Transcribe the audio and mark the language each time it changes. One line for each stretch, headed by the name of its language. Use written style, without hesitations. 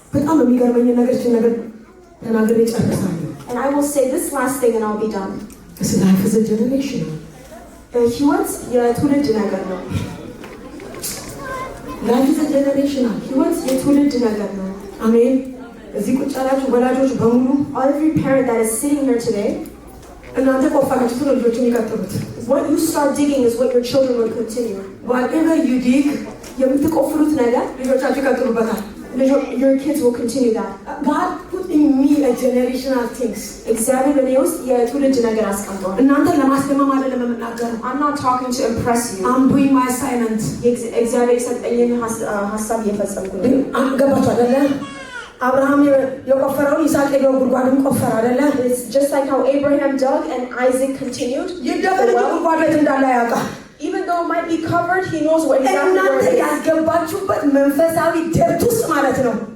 English: And I will say this last thing and I'll be done. Life is a generation.
Amharic: ህይወት የትውልድ ነገር ነው።
English: Life is a generation.
Amharic: ህይወት የትውልድ ነገር ነው። አሜን። እዚህ ቁጭ ያላችሁ ወላጆች በሙሉ
English: every parent that is sitting here today,
Amharic: እናንተ ቆፈራችሁት ነው ልጆቹን ይቀጥሉት።
English: what you start digging is what your children will continue. whatever you dig
Amharic: የምትቆፍሩት ነገር ልጆቻችሁ ይቀጥሉበታል።
English: your kids will continue that. God put in me a generational things.
Amharic: እግዚአብሔር በእኔ ውስጥ የትውልድ ነገር አስቀምጧል። እናንተን ለማስደመም አይደለም የምናገረው።
English: I'm not talking to impress you. I'm doing my assignment.
Amharic: እግዚአብሔር የሰጠኝን ሀሳብ እየፈጸምኩ ነው። ገባችሁ አይደለ? አብርሃም የቆፈረውን ይስሐቅ ሄዶ ጉድጓድን ቆፈረ አይደለ?
English: It's just like how Abraham dug and Isaac continued.
Amharic: ይደፈር ጉድጓዱ የት እንዳለ ያውቃል።
English: Even though it might be covered, he knows what exactly where
Amharic: እናንተ
English: it is.
Amharic: ያስገባችሁበት መንፈሳዊ ደብት ውስጥ ማለት ነው።